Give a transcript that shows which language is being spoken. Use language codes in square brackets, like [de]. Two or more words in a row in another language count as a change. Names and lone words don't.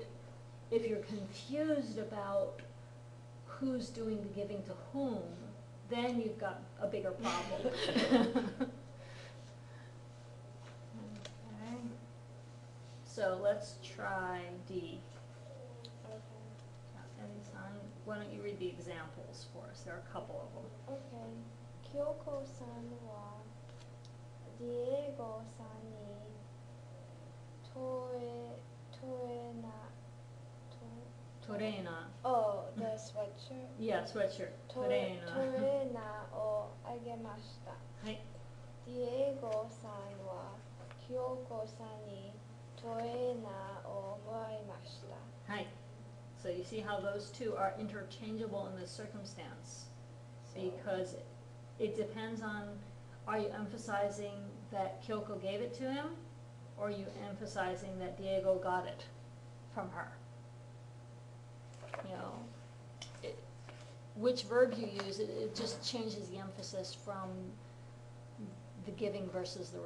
[en] If you're confused about who's doing the giving to whom, then you've got a bigger problem. So let's try D. Okay. Eddie-san, why don't you read the examples for us? There are a couple of them. Okay. [ja] キョウコさんは ディエゴさんに トエ な Torena. [en] Oh, the sweatshirt. Yeah, sweatshirt. [ja] Torena Torena. を あげました. はい。ディエゴさんは キョウコさんに トレーナー を もらいました. はい. [en] So you see how those two are interchangeable in this circumstance? Because it depends on, are you emphasizing that Kyoko gave it to him, or are you emphasizing that Diego got it from her? You know, which verb you use, it just changes the emphasis from the giving versus the